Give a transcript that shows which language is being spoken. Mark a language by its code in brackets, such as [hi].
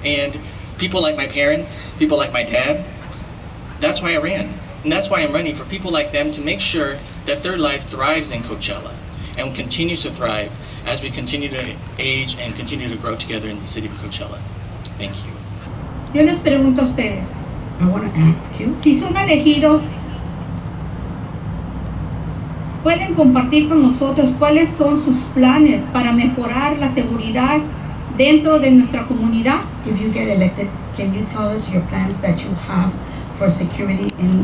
[en] And people like my parents, people like my dad, that's why I ran. And that's why I'm running, for people like them to make sure that their life thrives in Coachella and continues to thrive as we continue to age and continue to grow together in the city of Coachella. Thank you. [es] Yo les pregunto a ustedes, [en] I want to ask you, [es] si son elegidos, ¿pueden compartir con nosotros cuáles son sus planes para mejorar la seguridad dentro de nuestra comunidad? [en] if you get elected, can you tell us your plans that you have for security in